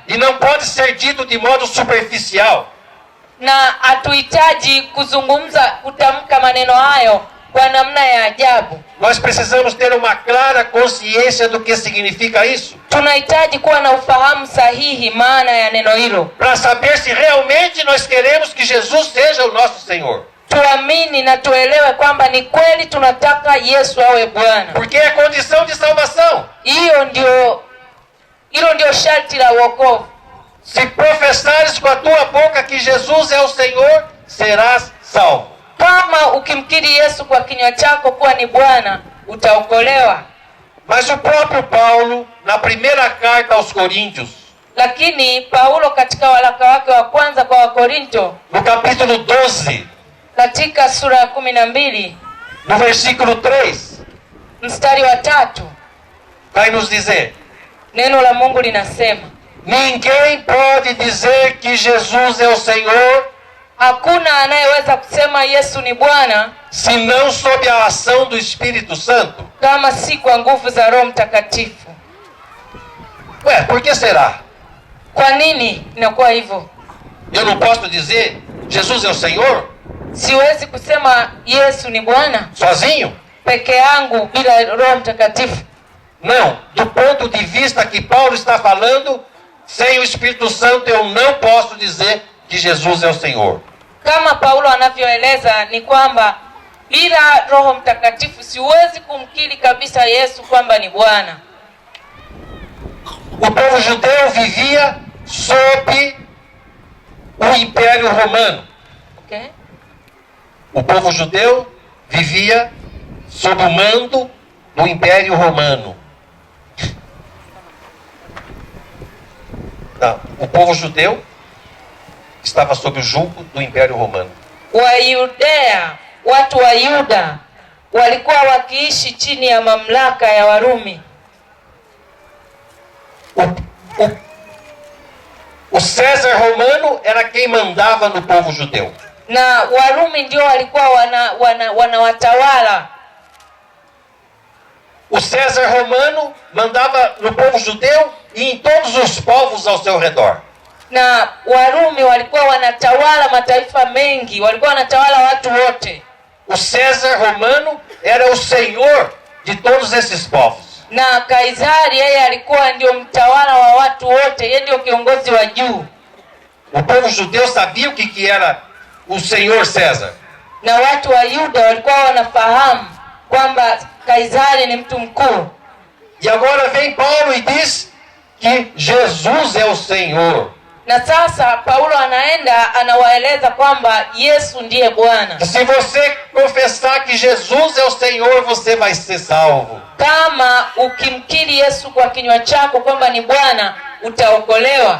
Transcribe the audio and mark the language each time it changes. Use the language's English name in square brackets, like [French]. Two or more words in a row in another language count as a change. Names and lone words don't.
[Portuguese] E não pode ser dito de modo superficial. [Swahili] Na hatuhitaji kutamka maneno hayo kwa namna ya ajabu. [Portuguese] Nós precisamos ter uma clara consciência do que significa isso. [Swahili] Tunahitaji kuwa na ufahamu sahihi maana ya neno hilo, [Portuguese] para saber se realmente nós queremos que Jesus seja o nosso Senhor. [Swahili] Tuamini na tuelewe kwamba ni kweli tunataka Yesu awe Bwana. [Portuguese] Porque é condição de salvação. [Swahili] Hilo ndio sharti la wokovu. [Portuguese] Se professares com a tua boca que Jesus é o Senhor, serás salvo. [Swahili] Kama ukimkiri Yesu kwa kinywa chako kuwa ni Bwana, utaokolewa. [Portuguese] Mas o próprio Paulo, na primeira carta aos Coríntios, [Swahili] lakini Paulo katika waraka wake wa kwanza kwa Wakorinto, [Portuguese] no capítulo 12, [Swahili] katika sura ya 12, [Portuguese] no versículo 3, [Swahili] mstari wa 3, [Portuguese] vai nos dizer: [Swahili] neno la Mungu linasema, [Portuguese] ninguém pode dizer que Jesus é o Senhor, [Swahili] hakuna anayeweza kusema Yesu ni Bwana [Portuguese] senão sob a ação do Espírito Santo, [Swahili] kama si kwa nguvu za Roho Mtakatifu. [Portuguese] Ué, por que será? [Swahili] Kwa nini inakuwa hivyo? [Portuguese] Eu não posso dizer Jesus é o Senhor [Swahili] Siwezi kusema Yesu ni Bwana [Portuguese] sozinho? [Swahili] peke yangu bila Roho Mtakatifu. [Portuguese] Não, do ponto de vista que Paulo está falando, sem o Espírito Santo eu não posso dizer que Jesus é o Senhor. [Swahili] Kama Paulo anavyoeleza ni kwamba bila Roho Mtakatifu siwezi kumkiri kabisa Yesu kwamba ni Bwana. [Portuguese] O povo judeu vivia sob o Império Romano. Okay? O povo judeu vivia sob o mando do Império Romano. Não, o povo judeu estava sob o jugo do Império Romano. [Swahili] Wayudea, watu wa Yuda walikuwa wakiishi chini ya mamlaka ya Warumi. [Portuguese] O César romano era quem mandava no povo judeu. [Swahili] Na Warumi ndio walikuwa wanawatawala. [Portuguese] O César romano mandava no povo judeu e em todos os povos ao seu redor. [Swahili] Na Warumi walikuwa wanatawala mataifa mengi, walikuwa wanatawala watu wote. [Portuguese] O César romano era o senhor de todos esses povos. [Swahili] Na Kaisari yeye alikuwa ndio mtawala wa watu wote, yeye ndio kiongozi wa juu. [Portuguese] O povo judeu sabia o que era o senhor César. [Swahili] Na watu wa Yuda walikuwa wanafahamu kwamba Kaisari ni mtu mkuu. [Portuguese] E agora vem Paulo e diz que Jesus é o Senhor. [Swahili] Na sasa Paulo anawaeleza kwamba Yesu ndiye Bwana. [Portuguese] Se você confessar que Jesus é o Senhor, você vai ser salvo. [Swahili] Kama ukimkiri Yesu kwa kinywa chako kwamba ni Bwana, utaokolewa.